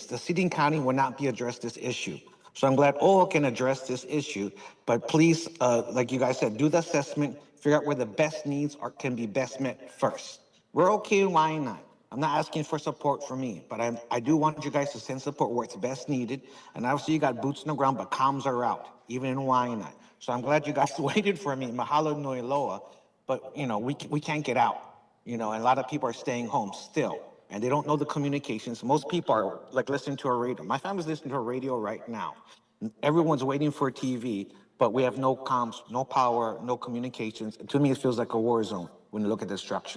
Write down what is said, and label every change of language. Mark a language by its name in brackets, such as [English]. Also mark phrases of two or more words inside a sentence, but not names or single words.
[English] The city and county will not be addressed this issue. So I'm glad OHA can address this issue, but please, like you guys said, do the assessment, figure out where the best needs can be best met first. We're okay in Waiʻōhinu. I'm not asking for support from me, but I do want you guys to send support where it's best needed. And obviously you got boots on the ground, but comms are out, even in Waiʻōhinu. So I'm glad you guys waited for me. [Hawaiian] Mahalo nui loa, [English] but we can't get out. And a lot of people are staying home still, and they don't know the communications. Most people are like listening to a radio. My family's listening to a radio right now. Everyone's waiting for a TV, but we have no comms, no power, no communications. And to me, it feels like a war zone when you look at destruction.